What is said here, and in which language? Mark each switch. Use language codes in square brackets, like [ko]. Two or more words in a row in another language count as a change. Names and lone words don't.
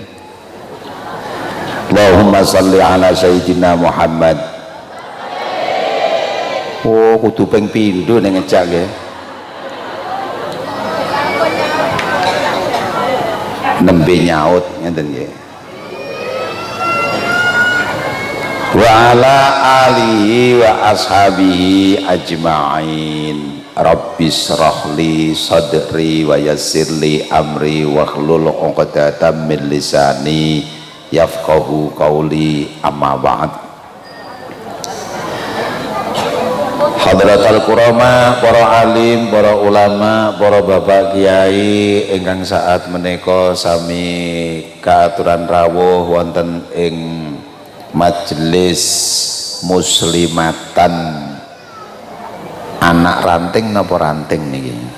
[ar] اللهم صل على سيدنا محمد. [jv] Oh kudu ping pindho ning ngejak nggih. Nembe nyaut ngeten nggih. [ar] وعلى آله وأصحابه أجمعين. رب اشرح لي صدري ويسر لي أمري واحلل عقدة من لساني يفقهوا قولي، أما بعد. حضرة الكرماء, [jv] para alim, para ulama, para bapak kiai ingkang saat menika sami kaaturan rawuh wonten ing majelis muslimatan anak ranting napa ranting niki?